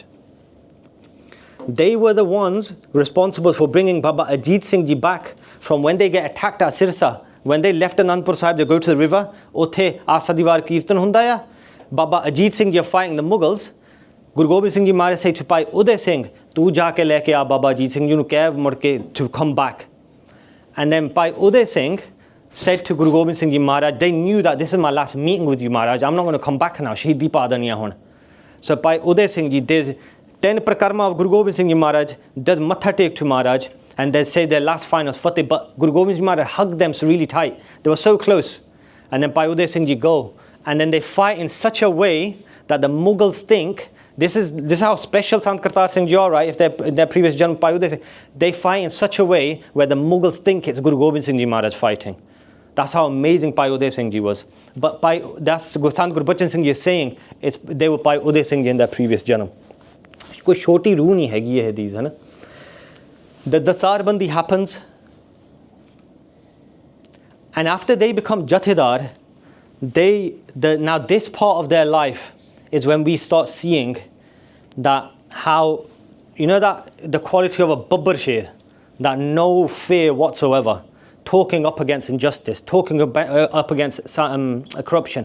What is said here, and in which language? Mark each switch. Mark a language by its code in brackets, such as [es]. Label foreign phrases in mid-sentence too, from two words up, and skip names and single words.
[en] They were the ones responsible for bringing Baba Ajit Singh Ji back from when they get attacked at Sirsa. When they left Anandpur Sahib, they go to the river. [pa] ਓਥੇ ਆਸਾ ਦੀ ਵਾਰ ਕੀਰਤਨ ਹੁੰਦਿਆਂ. [en] Baba Ajit Singh Ji are fighting the Mughals. Guru Gobind Singh Ji Maharaj say to Bhai Uday Singh, [pa] "ਤੂੰ ਜਾ ਕੇ ਲੈ ਕੇ ਆ ਬਾਬਾ ਅਜੀਤ ਸਿੰਘ ਜੀ ਨੂੰ ਕਹਿ ਮੁੜ ਕੇ [en] to come back." And then Bhai Uday Singh said to Guru Gobind Singh Ji Maharaj, they knew that this is my last meeting with you, Maharaj. I'm not going to come back now. [pa] ਸ਼ਹੀਦੀ ਪਾ ਦੇਣੀਆਂ ਹੁਣ. [en] So Bhai Uday Singh Ji did 10 prakarma of Guru Gobind Singh Ji Maharaj, does matha take to Maharaj, and they say their last final fateh. But Guru Gobind Singh Ji Maharaj hugged them so really tight. They were so close. And then Bhai Uday Singh Ji go. And then they fight in such a way that the Mughals think, this is how special Sant Kartar Singh Ji are, right? If they're in their previous janam, Bhai Uday Singh, they fight in such a way where the Mughals think it's Guru Gobind Singh Ji Maharaj fighting. That's how amazing Bhai Uday Singh Ji was. But that's Sant Guru Bachan Singh Ji is saying, they were Bhai Uday Singh Ji in their previous janam. [pa] ਕੋਈ ਛੋਟੀ ਰੂਹ ਨਹੀਂ ਹੈਗੀ ਯੇ ਹਦੀਸ ਹੈ ਨਾ. [en] The Dasar Bandi happens, and after they become Jathedar, now this part of their life is when we start seeing that how, you know, that the quality of a Babbar Sher, that no fear whatsoever, talking up against injustice, talking up against corruption.